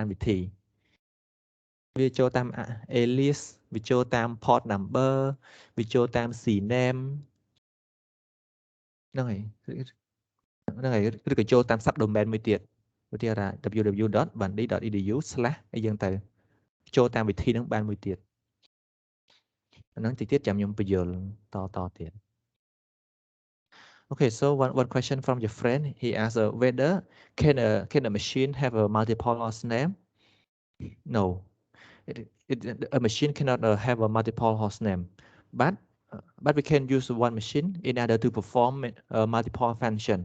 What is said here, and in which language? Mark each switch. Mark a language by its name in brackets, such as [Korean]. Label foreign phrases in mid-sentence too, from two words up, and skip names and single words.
[Khmer] វិធីវាចូលតាម alias វាចូលតាម [English] port number [Khmer] វាចូលតាម CNAME ហ្នឹងហើយហ្នឹងហើយឬក៏ចូលតាម subdomain មួយទៀតឧទាហរណ៍ www.bandi.edu/ អីយ៉ាងទៅចូលតាមវិធីហ្នឹងបានមួយទៀតហ្នឹងតិចទៀតចាំខ្ញុំបញ្យល់តទៀត [English] Okay, so one question from your friend. He asked whether can a machine have a multiple host name? No, a machine cannot have a multiple host name, but we can use one machine in order to perform multiple function.